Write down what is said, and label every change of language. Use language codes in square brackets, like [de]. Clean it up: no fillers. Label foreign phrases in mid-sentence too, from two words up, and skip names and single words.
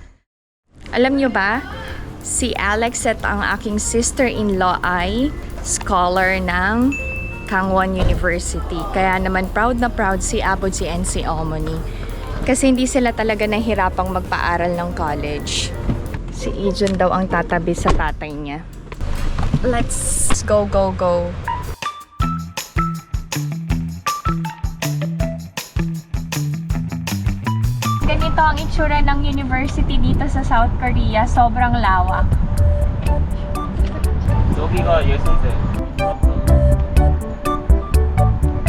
[tl] Alam nyo ba, si Alex at ang aking sister-in-law ay scholar ng Kangwon University. Kaya naman proud na proud si Abodji and si Omoni. Kasi hindi sila talaga nahirapang magpaaral ng college. Si Ijun daw ang tatabi sa tatay niya. [en] Let's go, go, go. [tl] Ganito ang itsura ng university dito sa South Korea. Sobrang lawak. [ko] 여기가 예술대.